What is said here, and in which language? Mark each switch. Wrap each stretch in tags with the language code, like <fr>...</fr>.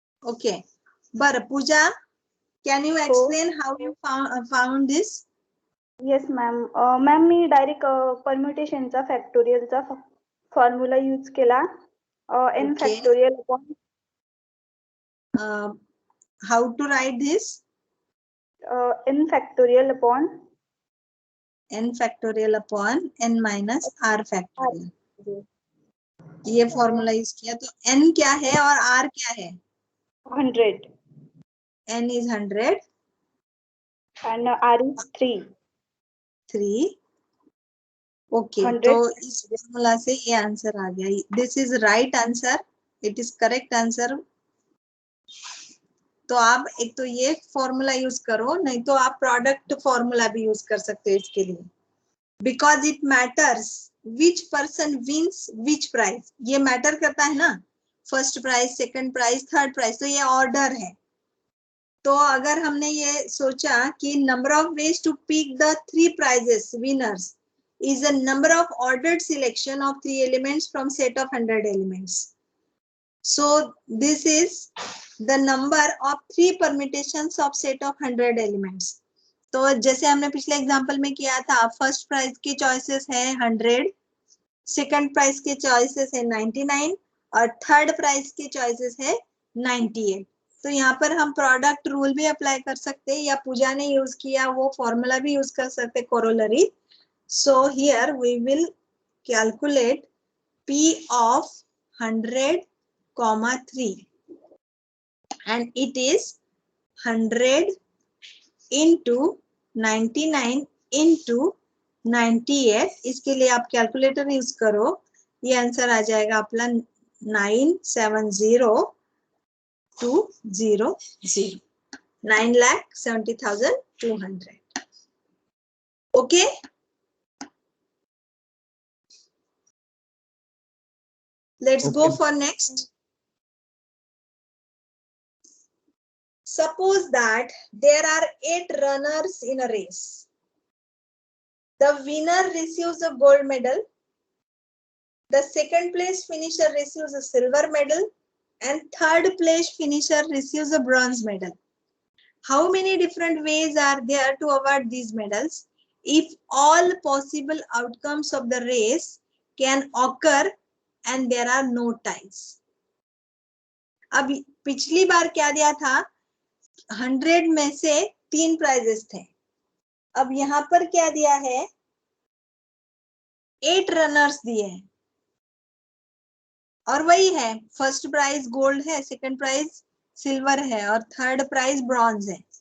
<mr>Okay, बर</mr> <en>Pooja, can you explain how you found this? Yes ma'am.</en> <mr>Ma'am मी direct परम्युटेशनचा फॅक्टोरियलचा formula use केला. n</mr> <en>Okay. Factorial upon How to write this? n factorial upon n factorial upon n minus r factorial.</en> <hi>ये formula use किया। तो n क्या है और r क्या है? 100</hi> <en>n is 100 and r is 3. Okay, 100.</en> <hi>तो इस फॉर्मूला से ये आंसर आ गया।</hi> <en>This is right answer, it is correct answer.</en> <hi>तो आप एक तो ये फॉर्मूला यूज करो, नहीं तो आप प्रोडक्ट फॉर्मूला भी यूज कर सकते हो इसके लिए।</hi> <en>because it matters which person wins which prize,</en> <hi>ये मैटर करता है ना,</hi> <en>first prize, second prize, third prize,</en> <hi>तो ये ऑर्डर है। तो अगर हमने ये सोचा कि</hi> <en>Number of ways to pick the 3 prizes winners is a number of ordered selection of 3 elements from set of 100 elements. So this is the number of 3 permutations of set of 100 elements.</en> <hi>तो जैसे हमने पिछले example में किया था, first prize की choices है 100, second prize के चॉइसेस है 99 और थर्ड प्राइज के चॉइसेस है 98। तो यहाँ पर हम प्रोडक्ट रूल भी अप्लाई कर सकते हैं, या पूजा ने यूज किया वो फॉर्मूला भी यूज कर सकते हैं, corollary.</hi> <en>So here we will calculate P of 100, 3 and it is 100 into 99 into 98।</en> <hi>इसके लिए आप कैलकुलेटर यूज करो, ये आंसर आ जाएगा अपना 9,70,200, 9,70,200।</hi> <en>Okay, let's go Okay. for next. Suppose that there are 8 runners in a race. The winner receives a gold medal, the second place finisher receives a silver medal, and third place finisher receives a bronze medal. How many different ways are there to award these medals if all possible outcomes of the race can occur and there are no ties?</en> <hi>अब पिछली बार क्या दिया था, 100 में से 3 prices थे। अब यहाँ पर क्या दिया है, 8 रनर्स दिए हैं और वही है, फर्स्ट प्राइज गोल्ड है, सेकंड प्राइज सिल्वर है और थर्ड प्राइज ब्रॉन्ज है।</hi>